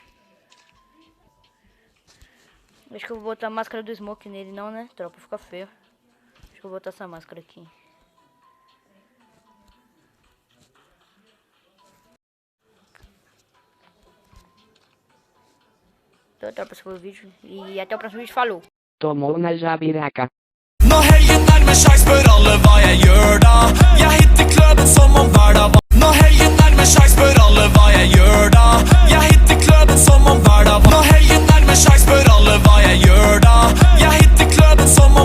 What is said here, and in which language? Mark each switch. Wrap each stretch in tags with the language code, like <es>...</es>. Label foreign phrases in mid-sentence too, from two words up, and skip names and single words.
<pt>Acho que eu vou botar a máscara do Smoke nele, não, né, tropa? Fica feio. Acho que eu vou botar essa máscara aqui. Então, tropa, esse foi o vídeo. E até o próximo vídeo. Falou! Tomou na jabiraca.</pt> <no>Når helgen nærmer seg, spør alle hva jeg gjør da. Jeg hitter kløben som om hverdag var. Når helgen nærmer seg, spør alle hva jeg gjør da. Jeg hitter kløben som om hverdag var. Når helgen nærmer seg, spør alle hva jeg gjør da. Jeg hitter kløben som om</no>